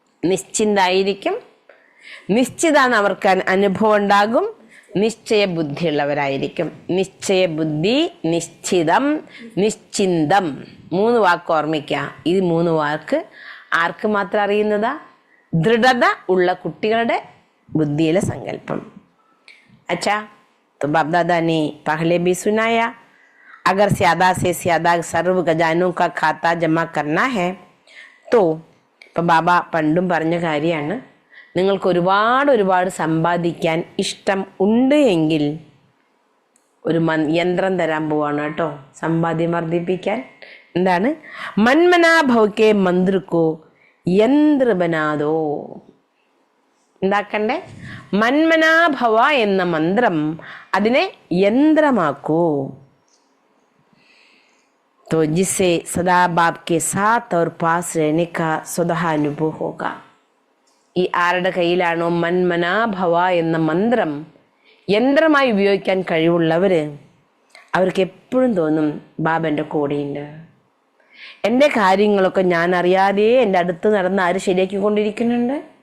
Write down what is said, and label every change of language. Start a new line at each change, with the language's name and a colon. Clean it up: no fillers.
Malayalam: നിശ്ചിന്തായിരിക്കും, നിശ്ചിതാന്ന് അവർക്ക് അനുഭവം ഉണ്ടാകും, നിശ്ചയ ബുദ്ധിയുള്ളവരായിരിക്കും. നിശ്ചയ ബുദ്ധി, നിശ്ചിതം, നിശ്ചിന്തം, 3 വാക്ക് ഓർമ്മിക്കുക. ഈ 3 വാക്ക് ആർക്ക് മാത്രം അറിയുന്നതാ? ദൃഢത ഉള്ള കുട്ടികളുടെ
Hindi: बुद्धि संकल्पम. अच्छा, तो बाप दादा ने पहले भी सुनाया, अगर ज्यादा से ज्यादा सर्व खजानों का खाता जमा करना है तो
Malayalam: ഇപ്പം ബാബ പണ്ടും പറഞ്ഞ കാര്യമാണ്, നിങ്ങൾക്ക് ഒരുപാട് സമ്പാദിക്കാൻ ഇഷ്ടം ഉണ്ട് എങ്കിൽ ഒരു യന്ത്രം തരാൻ പോവാണ് കേട്ടോ, സമ്പാദ്യം വർദ്ധിപ്പിക്കാൻ. എന്താണ്?
Hindi: മന്മനാഭവക്കെ മന്ത്രക്കോ യന്ത്ര ബനാദോ.
Malayalam: എന്താക്കണ്ടേ? മന്മനാഭവ എന്ന മന്ത്രം അതിനെ യന്ത്രമാക്കൂ.
Hindi: तो जिससे सदा बाप के साथ और पास रहने का स्वतः अनुभव होगा.
Malayalam: ഈ ആരുടെ കയ്യിലാണോ മന്മനാഭവ എന്ന മന്ത്രം യന്ത്രമായി ഉപയോഗിക്കാൻ കഴിവുള്ളവര്, അവർക്ക് എപ്പോഴും തോന്നും ബാബ എൻ്റെ കൂടെയുണ്ട്, എൻ്റെ കാര്യങ്ങളൊക്കെ ഞാൻ അറിയാതെ എൻ്റെ അടുത്ത് നടന്ന് ആര് ശരിയാക്കിക്കൊണ്ടിരിക്കുന്നുണ്ട്?